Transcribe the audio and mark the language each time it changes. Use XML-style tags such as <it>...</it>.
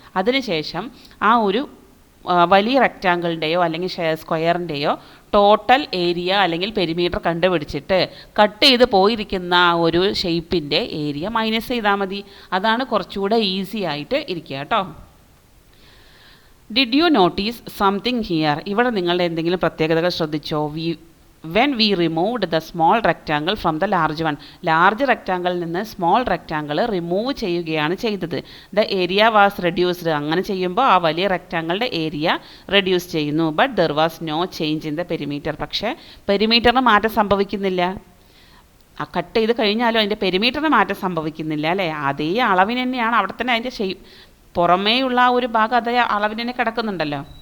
<ml>അതിനുശേഷം ആ ഒരു വലിയ റെക്റ്റാങ്കിളിൻ്റെയോ അല്ലെങ്കിൽ സ്ക്വയറിൻ്റെയോ ടോട്ടൽ ഏരിയ അല്ലെങ്കിൽ പെരിമീറ്റർ കണ്ടുപിടിച്ചിട്ട് കട്ട് ചെയ്ത് പോയിരിക്കുന്ന ആ ഒരു ഷേപ്പിൻ്റെ ഏരിയ മൈനസ് ചെയ്താൽ മതി. അതാണ് കുറച്ചുകൂടെ ഈസി ആയിട്ട് ഇരിക്കുക കേട്ടോ.</ml> <en>Did you notice something here?</en> <ml>ഇവിടെ നിങ്ങളുടെ എന്തെങ്കിലും പ്രത്യേകതകൾ ശ്രദ്ധിച്ചോ?</ml> <en>when we removed the small rectangle from the large one.</en> <ml>Large റെക്റ്റാങ്കിളിൽ നിന്ന് സ്മോൾ റെക്റ്റാങ്കിൾ റിമൂവ് ചെയ്യുകയാണ് ചെയ്തത്.</ml> <en>The area was reduced.</en> <ml>അങ്ങനെ ചെയ്യുമ്പോൾ ആ വലിയ റെക്റ്റാങ്കിളിൻ്റെ ഏരിയ റെഡ്യൂസ് ചെയ്യുന്നു.</ml> <en>But there was no change in the perimeter.</en> <ml>പക്ഷേ പെരിമീറ്ററിന് മാറ്റം സംഭവിക്കുന്നില്ല. ആ കട്ട് ചെയ്ത് കഴിഞ്ഞാലും അതിൻ്റെ പെരിമീറ്ററിന് മാറ്റം സംഭവിക്കുന്നില്ല അല്ലേ? അതേ അളവിന് തന്നെയാണ് അവിടെ തന്നെ അതിൻ്റെ പുറമേയുള്ള ആ ഒരു ഭാഗം അതേ അളവിന് തന്നെ കിടക്കുന്നുണ്ടല്ലോ.</ml>